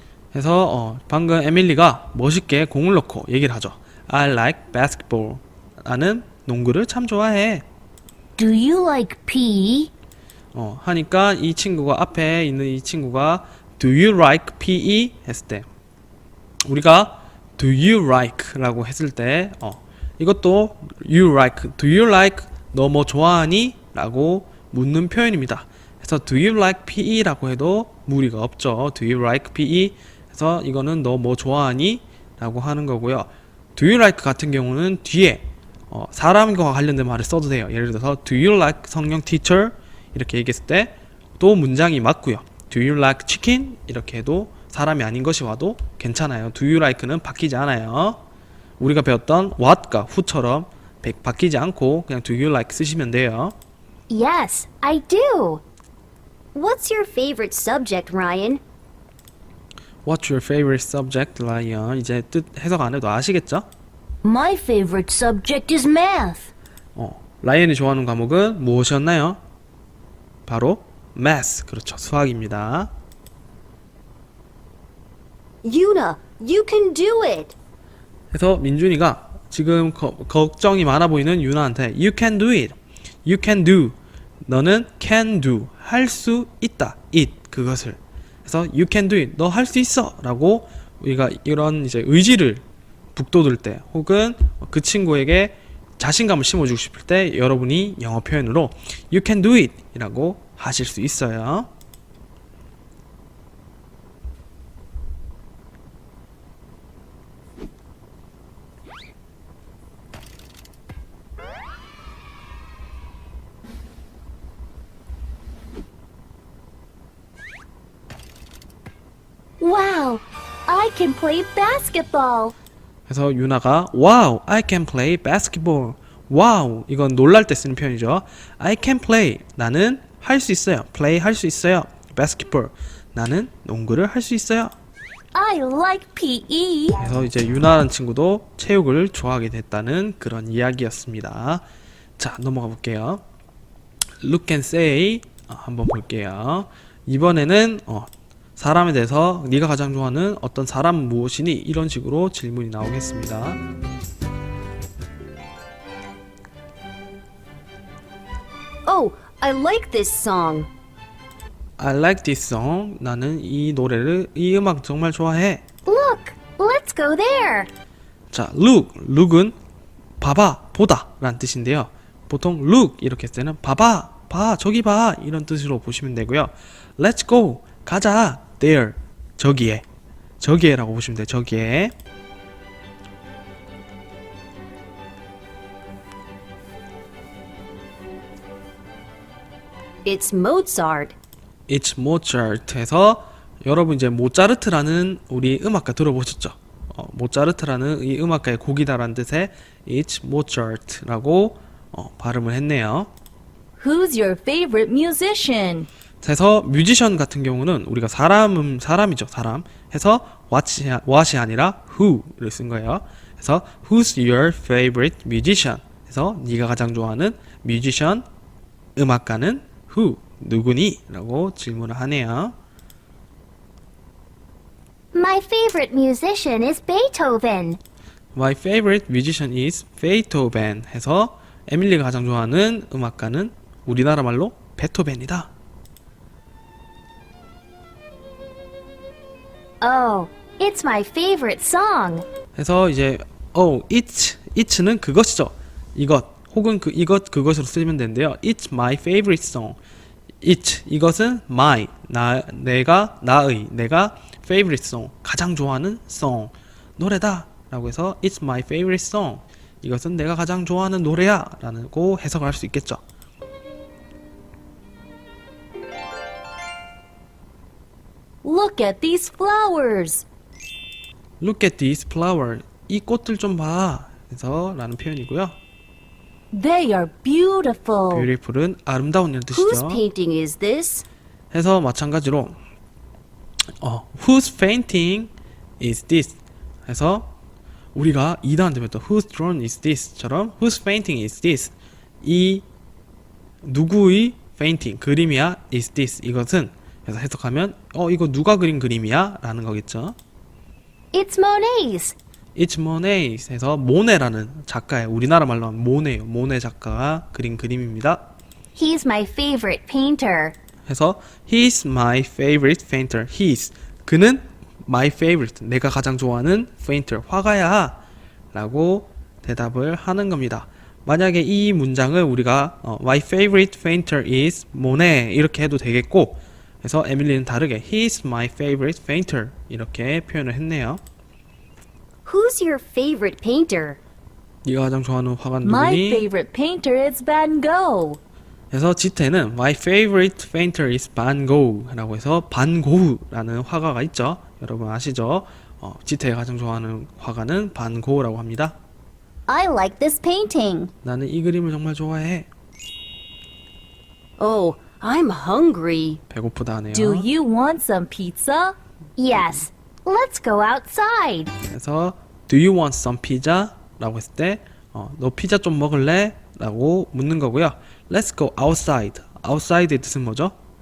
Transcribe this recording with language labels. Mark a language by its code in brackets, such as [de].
[ko] 그래서 방금 에밀리가 멋있게 공을 넣고 얘기를 하죠. [en] I like basketball. [ko] 나는 농구를 참 좋아해. [en] Do you like PE? [ko] 하니까 이 친구가, 앞에 있는 이 친구가 [en] Do you like PE? [ko] 했을 때 우리가 [en] Do you like? [ko] 라고 했을 때 이것도 [en] you like, do you like? [ko] 너 뭐 좋아하니? 라고 묻는 표현입니다. [en] 그래서 Do you like PE? [ko] 라고 해도 무리가 없죠. [en] Do you like PE? [ko] 그래서 이거는 너 뭐 좋아하니? 라고 하는 거고요. [en] Do you like [ko] 같은 경우는 뒤에 사람과 관련된 말을 써도 돼요. 예를 들어서 [en] Do you like 성령 teacher? [ko] 이렇게 얘기했을 때 또 문장이 맞고요. [en] Do you like chicken? [ko] 이렇게 해도 사람이 아닌 것이 와도 괜찮아요. Do you like는 바뀌지 않아요. 우리가 배웠던 what과 who처럼 바뀌지 않고 그냥 [en] Do you like [ko] 쓰시면 돼요. [en] Yes, I do. What's your favorite subject, Ryan? What's your favorite subject, Ryan? [ko] 이제 뜻 해석 안 해도 아시겠죠? [en] My favorite subject is math. [ko] 라이언이 좋아하는 과목은 무엇이었나요? 바로 math. 그렇죠. 수학입니다. [en] Yuna, you can do it. [ko] 그래서 민준이가 지금 걱정이 많아 보이는 유나한테 [en] You can do it. You can do. [ko] 너는 [en] can do. [ko] 할 수 있다. [en] it. [ko] 그것을. 그래서 [en] You can do it. [ko] 너 할 수 있어. 라고 우리가 이런 이제 의지를 북돋을 때 혹은 그 친구에게 자신감을 심어주고 싶을 때 여러분이 영어 표현으로 You can do it. 이라고 하실 수 있어요. [en] Wow, I can play basketball. [ko] 그래서 유나가 [en] Wow, I can play basketball. [ko] Wow, 이건 놀랄 때 쓰는 표현이죠. [en] I can play. [ko] 나는 할 수 있어요. play 할 수 있어요. basketball. 나는 농구를 할 수 있어요. [en] I like PE. [ko] 그래서 이제 유나라는 친구도 체육을 좋아하게 됐다는 그런 이야기였습니다. 자, 넘어가 볼게요. [en] Look and say [ko] 한번 볼게요. 이번에는 사람에 대해서 네가 가장 좋아하는 어떤 사람은 무엇이니? 이런 식으로 질문이 나오겠습니다. [en] Oh, I like this song. I like this song. [ko] 나는 이 노래를, 이 음악 정말 좋아해. [en] Look, let's go there. [ko] 자, look. look은 봐봐, 보다 라는 뜻인데요. 보통 look 이렇게 했을 때는 봐봐, 봐, 저기 봐 이런 뜻으로 보시면 되고요. [en] Let's go. [ko] 가자. [en] There. [ko] 저기에. 저기에 라고 보시면 돼요. 저기에. [en] It's Mozart. It's Mozart [ko] 해서 여러분 이제 모차르트라는 우리 음악가 들어보셨죠? 모차르트라는 이 음악가의 곡이다라는 뜻의 [en] It's Mozart [ko] 라고 발음을 했네요. [en] Who's your favorite musician? [ko] 그래서 뮤지션 같은 경우는 우리가 사람이죠, 사람. 해서 what이 아니라 who를 쓴 거예요. [en] 그래서 Who's your favorite musician? [ko] 해서 네가 가장 좋아하는 뮤지션, 음악가는 who, 누구니? 라고 질문을 하네요. [en] My favorite musician is Beethoven. My favorite musician is Beethoven [ko] 해서 에밀리가 가장 좋아하는 음악가는 우리나라 말로 베토벤이다. [en] Oh, it's my favorite song. [ko] 해서 이제 it'는 그것이죠. 이것 혹은 그것으로 쓰면 되는데요. [en] It's my favorite song. [ko] 이것은 [en] my 내가 favorite song 가장 좋아하는 song [ko] 노래다 라고 해서 [en] It's my favorite song. [ko] 이것은 내가 가장 좋아하는 노래야 라고 해석을 할 수 있겠죠. [en] Look at these flowers. Look at these flowers. [ko] 이 꽃들 좀 봐. 그래서 라는 표현이고요. [en] They are beautiful. [ko] beautiful은 아름다운 이런 [en] Whose [ko] 뜻이죠. [en] painting is this? [ko] 해서 마찬가지로 [en] whose painting is this? [ko] 해서 우리가 2단원 되면 또 [en] whose drawing is this?처럼 whose painting is this? [ko] 이 누구의 painting 그림이야 [en] is this? [ko] 이것은 그래서 해석하면 이거 누가 그린 그림이야? 라는 거겠죠. [en] It's Monet's. [ko] It's Monet 해서 모네라는 작가의 우리나라 말로 하면 모네요. 모네 작가가 그린 그림입니다. [en] He's my favorite painter. 해서 He's my favorite painter. [ko] 그는 my favorite 내가 가장 좋아하는 painter 화가야 라고 대답을 하는 겁니다. 만약에 이 문장을 우리가 [en] My favorite painter is Monet [ko] 이렇게 해도 되겠고 그래서 에밀리는 다르게 [en] He's my favorite painter [ko] 이렇게 표현을 했네요. [en] Who's your favorite painter? [ko] 네가 가장 좋아하는 화가는 [en] My [ko] 누구니? [en] favorite painter is Van Gogh. [ko] 그래서 지태는 [en] My favorite painter is Van Gogh [ko] 라고 해서 반고흐라는 화가가 있죠. 여러분 아시죠? 지태가 가장 좋아하는 화가는 반고흐라고 합니다. [en] I like this painting. [ko] 나는 이 그림을 정말 좋아해. [en] Oh, I'm hungry. [ko] 배고프다 하네요. [en] Do you want some pizza? Yes. Let's go outside. 그래서 Do you want some pizza? [ko] 라고 했을 때 너 피자 좀 먹을래? 라고 묻는 거고요. [en] Let's go outside. [ko] outside의 뜻은 뭐죠?